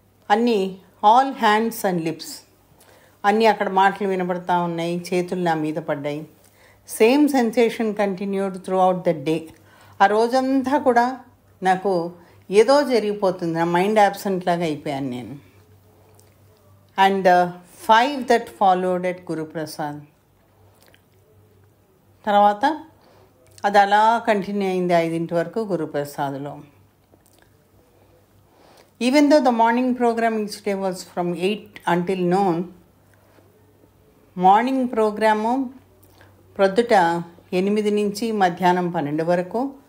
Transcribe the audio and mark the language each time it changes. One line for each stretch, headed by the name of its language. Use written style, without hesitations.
Telugu: అన్నీ
English: all hands and lips
Telugu: అన్నీ అక్కడ మాటలు వినపడతా ఉన్నాయి, చేతులు నా మీద పడ్డాయి.
English: Same sensation continued throughout the day.
Telugu: ఆ రోజంతా కూడా నాకు ఏదో జరిగిపోతుంది, నా మైండ్ యాబ్సెంట్ లాగా అయిపోయాను నేను.
English: And 5 that followed at Guruprasad.
Telugu: తర్వాత అది అలా కంటిన్యూ అయింది 5 వరకు గురుప్రసాద్లో.
English: Even though the morning programme each day was from 8 until noon.
Telugu: Morning programme ప్రొద్దుట 8 నుంచి మధ్యాహ్నం 12 వరకు.